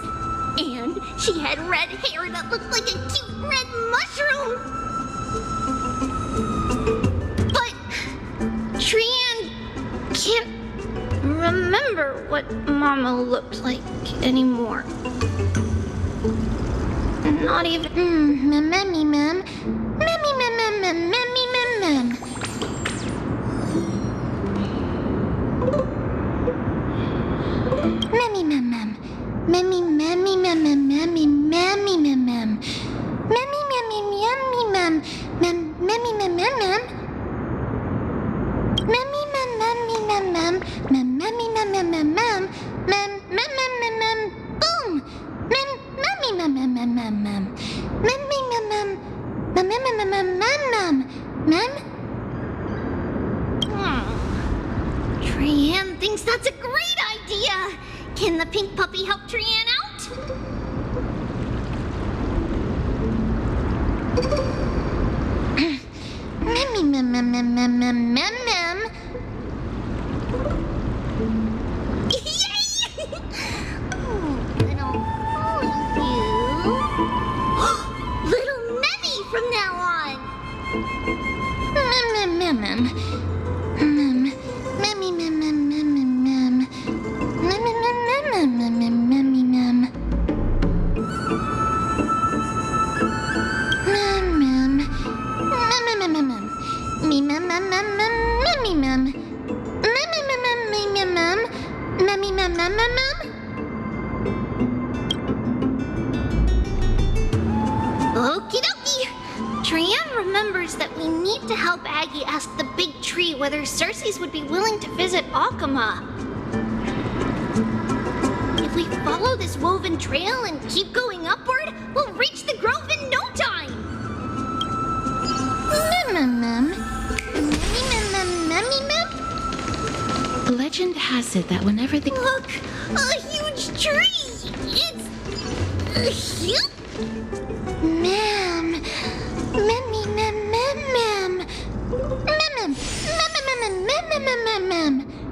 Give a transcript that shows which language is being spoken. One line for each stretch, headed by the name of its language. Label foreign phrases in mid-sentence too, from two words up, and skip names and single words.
English: And she had red hair that looked like a cute red mushroom. But Trianne can't remember what Mama looked like anymore. Not even Memmy Mem. Memmy Mem Mem Mem Memmy Mem Mem. Memmy Mem Mem. Memmy Memmy Mem Mem Memmy Memmy Mem Mem. Memmy Memmy Memmy Mem Mem Memmy Mem Mem Mem. Memmy Mem Memmy Mem Mem Mem Memmy Mem Mem Mem Mem Mem Mem Mem Mem Mem. Boom! Mem Memmy Mem Mem Mem Mem Mem. Memmy Mem Mem Mem Mem Mem Mem Mem Mem. Trianne thinks that's a great idea. Can the pink puppy help Trianne out? Memmy mem mem mem mem mem mem mem. Yay! Little Memmy from now on. Mem mem mem mem. Memmy mem mem mem mem mem. Mem mem mem mem mem mem memmy mem. Mem mem. Mem mem mem mem. Me mem mem mem mem memmy mem. Mem mem mem mem mem mem. Memmy mem mem mem mem. Okie dokie. Trianne remembers that we need to help Aggie ask the big tree whether Circes would be willing to visit Akama. If we follow this woven trail and keep going upward, we'll reach the grove in no time. Mem mem mem. Memmy mem. Legend has it that whenever the... Look, a huge tree. It's huge. Mem. Memmy mem mem mem. Mem mem. Mem mem.